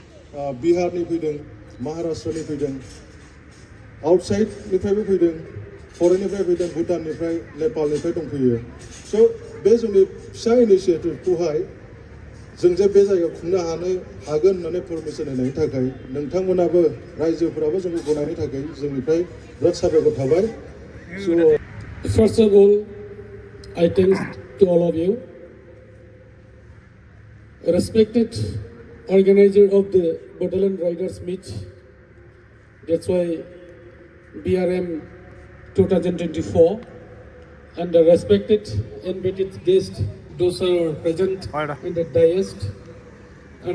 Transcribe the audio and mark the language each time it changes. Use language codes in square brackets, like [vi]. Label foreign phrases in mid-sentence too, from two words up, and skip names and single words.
[brx] बिहारनि फैदों महाराष्ट्रनि फैदों आउटसाइडनिफ्रायबो फैदों फरेननिफ्राय फैदों भुटाननिफ्राय नेपालनिफ्राय दंफैयो स' बे जोंनि फिसा इनिसियेटिभखौहाय जों जे बे जायगायाव खुंनो हागोन होननानै परमिसन होनायनि थाखाय नोंथांमोनाबो रायजोफोराबो जोंखौ गनायनि थाखाय जोंनिफ्राय बिराद साबायखर थाबाय स' [en] First of all, I thank to all of you. Respected organizer of the Bodoland Riders Meet, that's why BRM 2024, and the respected invited guests, those who are present in the dais, and